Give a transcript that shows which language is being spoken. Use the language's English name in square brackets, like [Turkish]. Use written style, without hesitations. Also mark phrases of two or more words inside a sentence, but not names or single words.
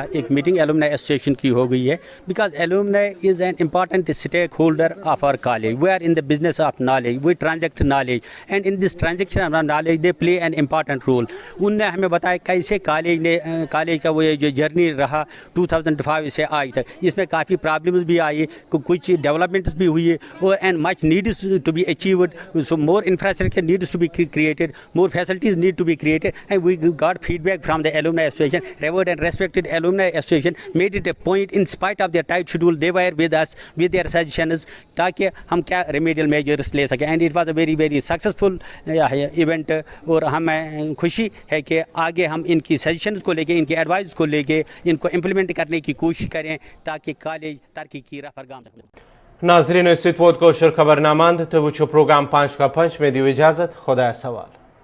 [Urdu] ایک میٹنگ [English] alumni association [Urdu] کی ہو گئی ہے [English] because alumni is an important stakeholder of our college. we are in the business of knowledge, we transact knowledge and in this transaction of knowledge they play an important role. [Urdu] ان نے ہمیں بتایا کیسے کالج کا وہ جو جرنی رہا 2005 سے آج تک. اس میں کافی پرابلمز بھی آئی, کچھ ڈیولپمنٹس بھی ہوئی اور [English] and much needs to be achieved. so more infrastructure needs to be created, more facilities need to be created. And we got feedback from the alumni association. Revered and respected alumni association made it a point, in spite of their tight schedule, they were with us with their suggestions [Urdu] تاکہ ہم کیا [English] remedial measures [Urdu] لے سکیں. [English] And it was a very very successful event. [Urdu] اور ہمیں خوشی ہے کہ آگے ہم ان کی سجیشنز کو لے کے, ان کی ایڈوائز کو لے کے ان کو امپلیمنٹ کرنے کی کوشش کریں تاکہ کالج ترقی کی راہ پر گام رکھے. [Kashmiri] ناظرین اس ووت کوشر خبر نامند تو وچھو پروگرام 5 کا 5 میں دیو اجازت. خدا سوال.